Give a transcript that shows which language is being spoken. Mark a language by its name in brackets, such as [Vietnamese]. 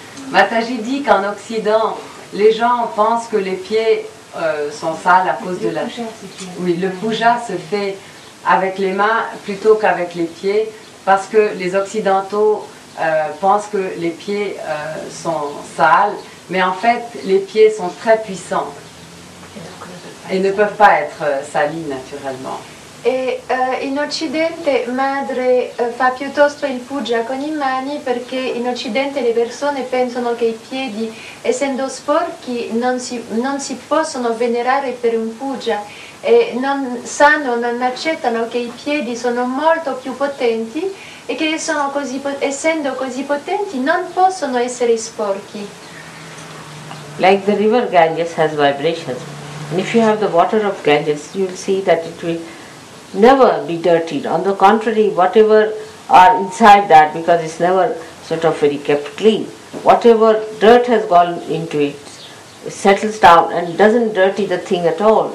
[French] Mataji dit qu'en Occident, les gens pensent que les pieds sont sales à cause de la... Oui, le puja se fait avec les mains plutôt qu'avec les pieds parce que les Occidentaux pensent que les pieds sont sales, mais en fait les pieds sont très puissants et ne peuvent pas être salis naturellement. [Italian] E in Occidente madre fa piuttosto il puja con i mani perché in Occidente le persone pensano che i piedi, essendo sporchi, non si possono venerare per un puja e non accettano che i piedi sono molto più potenti e che essendo così potenti non possono essere sporchi. [English] Like the river Ganges has vibrations, and if you have the water of Ganges, you will see that it will never be dirtied. On the contrary, whatever are inside that because it's never sort of very kept clean. Whatever dirt has gone into it, it settles down and doesn't dirty the thing at all.